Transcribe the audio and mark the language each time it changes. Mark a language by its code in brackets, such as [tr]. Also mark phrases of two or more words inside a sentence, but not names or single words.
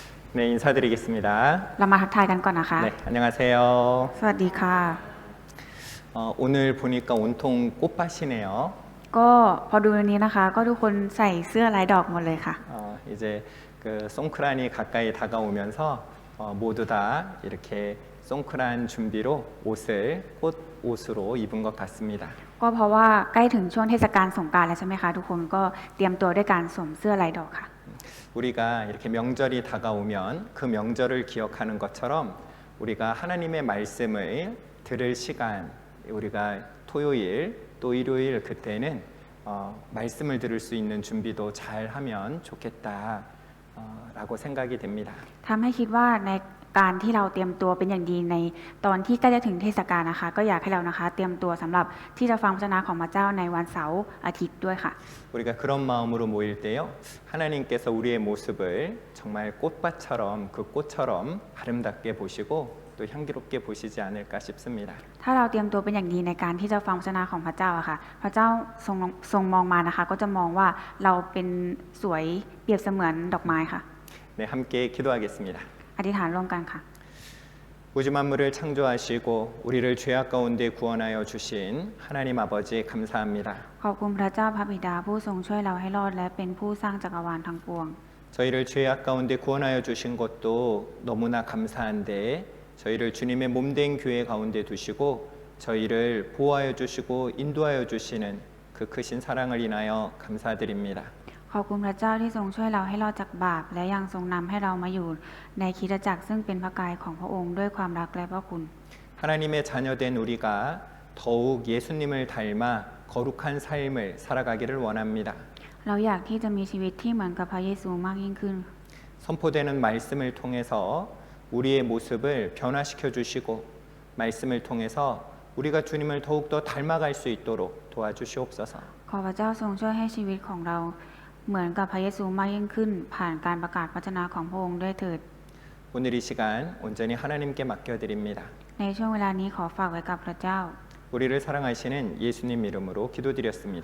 [ko] 네, 인사드리겠습니다. [th] เรามาทักทายกันก่อนนะคะ [ko] 네, 안녕하세요. [th] สวัสดีค่ะ [ko] 오늘 보니까 온통 꽃밭이네요. [th] ก็พอดูวันนี้นะคะ ก็ทุกคนใส่เสื้อลายดอกหมดเลยค่ะ [ko] 이제 그 송크란이 가까이 다가오면서 모두 다 이렇게 송크란 준비로 옷을 꽃 옷으로 입은 것 같습니다. [th] ก็เพราะว่าใกล้ถึงช่วงเทศกาลสงกรานต์แล้วใช่ไหมคะทุกคนก็เตรียมตัวด้วยการสวมเสื้อลายดอกค่ะ [ko] 우리가 이렇게 명절이 다가오면 그 명절을 기억하는 것처럼 우리가 하나님의 말씀을 들을 시간, 우리가 토요일 또 일요일 그때는 말씀을 들을 수 있는 준비도 잘 하면 좋겠다라고 생각이 됩니다. [th] ทำให้คิดว่าในการที่เราเตรียมตัวเป็นอย่างดีในตอนที่ใกล้จะถึงเทศกาลนะคะ ก็อยากให้เรานะคะ เตรียมตัวสำหรับที่จะฟังพระวจนะของพระเจ้าในวันเสาร์อาทิตย์ด้วยค่ะ [ko] 우리가 그런 마음으로 모일 때요, 하나님께서 우리의 모습을 정말 꽃밭처럼 그 꽃처럼 아름답게 보시고 또 향기롭게 보시지 않을까 싶습니다. [th] ถ้าเราเตรียมตัวเป็นอย่างดีในการที่จะฟังพระวจนะของพระเจ้าอะค่ะ พระเจ้าทรงมองมานะคะ ก็จะมองว่าเราเป็นสวยเปรียบเสมือนดอกไม้ค่ะ [ko] 네, 함께 기도하겠습니다. [th] อธิษฐานร่วมกันค่ะ [ko] 우주 만물을 창조하시고 우리를 죄악 가운데 구원하여 주신 하나님 아버지 감사합니다. [th] ขอบคุณพระเจ้าพระบิดาผู้ทรงช่วยเราให้รอดและเป็นผู้สร้างจักรวาลทั้งปวง [ko] 저희를 죄악 가운데 구원하여 주신 것도 너무나 감사한데 저희를 주님의 몸된 교회 가운데 두시고 저희를 보호하여 주시고 인도하여 주시는 그 크신 사랑을 인하여 감사드립니다. [th] ขอบคุณพระเจ้าที่ทรงช่วยเราให้รอดจากบาปและยังทรงนำให้เรามาอยู่ในคริสตจักรซึ่งเป็นพระกายของพระองค์ด้วยความรักและพระคุณ [ko] 하나님의 자녀된 우리가 더욱 예수님을 닮아 거룩한 삶을 살아가기를 원합니다. [th] เราอยากที่จะมีชีวิตที่เหมือนกับพระเยซูมากยิ่งขึ้น [ko] 선포되는 말씀을 통해서 우리의 모습을 변화시켜 주시고 말씀을 통해서 우리가 주님을 더욱더 닮아갈 수 있도록 도와주시옵소서. [th] ขอพระเจ้าทรงช่วยให้ชีวิตของเราเหมือนกับพระเยซูมากยิ่งขึ้น ผ่านการประกาศพระวจนะของพระองค์ด้วยเถิด [ko] 오늘 이 시간 온전히 하나님께 맡겨드립니다. [th] ในช่วงเวลานี้ขอฝากไว้กับพระเจ้า [ko] 우리를 사랑하시는 예수님 이름으로 기도드렸습니다.